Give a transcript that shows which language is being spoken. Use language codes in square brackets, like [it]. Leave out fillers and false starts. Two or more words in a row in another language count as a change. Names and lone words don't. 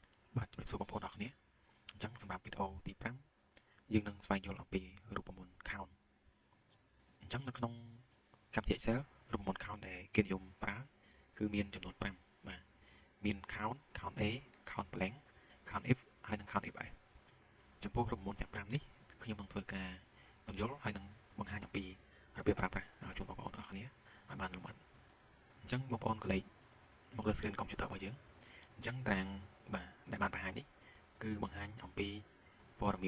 [km] បាទជំរាបសួរបងប្អូនអរគ្នាអញ្ចឹងសម្រាប់វីដេអូទី5យើងនឹងស្វែងយល់អំពីរូបមន្ត count អញ្ចឹងនៅក្នុងកម្មវិធី Excel រូបមន្ត count ដែលគេនិយមប្រើគឺមានចំនួន5បាទមាន [en] count A count blank count if [km] ហើយនិង [en] count if s [km] ចំពោះរូបមន្តទាំង5នេះខ្ញុំនឹងធ្វើការបញ្យល់ហើយនឹងបង្ហាញអំពីរបៀបប្រើប្រាស់ជូនបងប្អូនអរគ្នាឲ្យបានលម្អិតអ ញ្ចឹងបងប្អូនកលេចមកលើ screen កុំព្យូទ័ររបស់យើងអញ្ចឹងតារាងបាទដែលបានបង្ហាញនេះគឺបង្ហាញអំពីព័ត៌